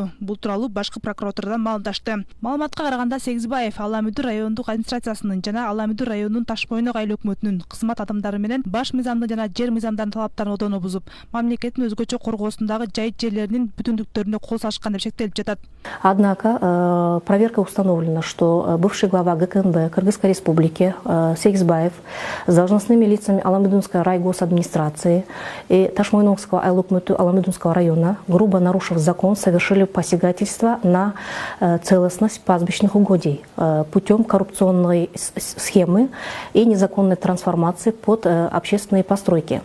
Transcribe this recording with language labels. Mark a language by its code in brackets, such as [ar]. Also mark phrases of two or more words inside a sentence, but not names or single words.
[ky] Бул тууралуу башкы прокуратурадан маалымдашты. Маалыматка караганда Сегизбаев Ала Мүдүр райондук администрациясынын жана Ала Мүдүр районунун Таш Мойнок айыл өкмөтүнүн кызмат адамдары менен баш мыйзамдын жана жер мыйзамдарынын талаптарын одоно бузуп, мамлекеттин өзгөчө коргоосундагы жайыт жерлеринин бүтүндүктөрүнө кол салышкан деп шектелип жатат. [ru] Однако проверка установлена, что бывший глава ГКНБ Кыргызской Республики Сегизбаев с должностными лицами Аламыдунской райгосадминистрации и Ташмойнокского айлокмөтү Аламыдунского района, грубо нарушив закон, совершили посягательство на целостность пастбищных угодий путем коррупционной схемы и незаконной трансформации под общественные постройки.